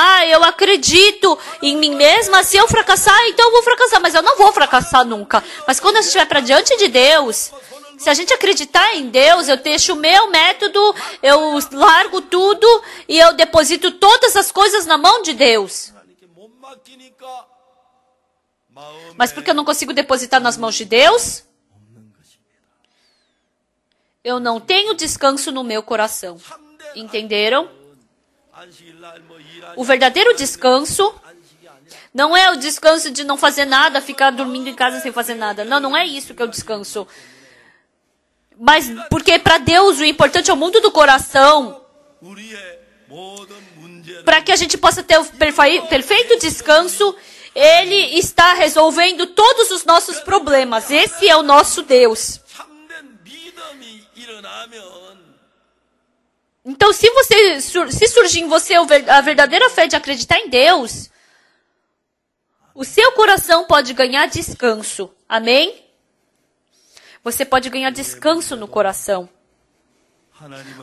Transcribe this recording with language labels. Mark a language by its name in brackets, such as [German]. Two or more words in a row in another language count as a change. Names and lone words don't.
[Portuguese] Eu acredito em mim mesma. Se eu fracassar, então eu vou fracassar. Mas eu não vou fracassar nunca. Mas quando a gente vai para diante de Deus, se a gente acreditar em Deus, eu deixo o meu método, eu largo tudo e eu deposito todas as coisas na mão de Deus. [Korean] 하나님께 못 맡기니까 마음에 [Portuguese] Mas porque eu não consigo depositar nas mãos de Deus, [Korean] 없는 것입니다. [Portuguese] eu não tenho descanso no meu coração. Entenderam? [Korean] 안식일날 뭐 일하지 [Portuguese] O verdadeiro descanso [Korean] 안식이 아니라 [Portuguese] não é o descanso de não fazer nada, ficar dormindo em casa sem fazer nada. Não, não é isso que é o descanso. Mas porque para Deus o importante é o mundo do coração, [Korean] 우리의 모든 문제를 [Portuguese] para que a gente possa ter o perfeito descanso. Ele está resolvendo todos os nossos problemas. Esse é o nosso Deus. [Korean] 참된 믿음이 일어나면 [Portuguese] Então, se surgir em você a verdadeira fé de acreditar em Deus, o seu coração pode ganhar descanso. Amém? Você pode ganhar descanso no coração. [Korean] 하나님을